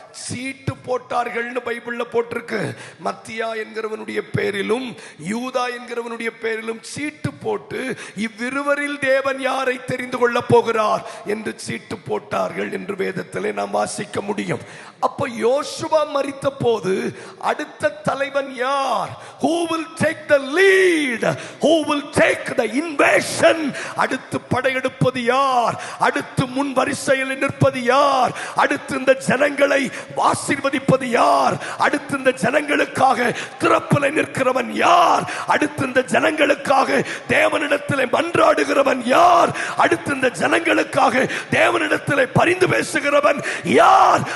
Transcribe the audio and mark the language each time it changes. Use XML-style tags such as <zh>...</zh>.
<ta>சீட்டு போட்டார்கள்னு பைபிள்ல போட்டிருக்கு. மத்தியா என்கிறவனுடைய பேரிலும் யூதா என்கிறவனுடைய பேரிலும் சீட்டு போட்டு இவ்விருவரில் தேவன் யாரை தெரிந்து கொள்ள போகிறார் என்று சீட்டு போட்டார்கள் என்று வேதத்திலே நாம் வாசிக்க முடியும். அப்ப யோசுவா மரித்த போது அடுத்த தலைவன் யார்?</ta> <en>Who will take the lead? Who will take the invasion?</en> <ta>அடுத்து படையெடுப்பது யார்? அடுத்து முன் வரிசையில் நிற்பது யார்? அடுத்து இந்த ஜனங்களை ஆசீர்வதிப்பது யார்? அடுத்து இந்த ஜனங்களுக்காக திறப்பில் நிற்கிறவன் யார்? அடுத்து இந்த ஜனங்களுக்காக தேவனிடத்தில் மன்றாடுகிறவன் யார்? அடுத்து இந்த ஜனங்களுக்காக தேவனிடத்தில் பரிந்து பேசுகிறவன் யார்?</ta>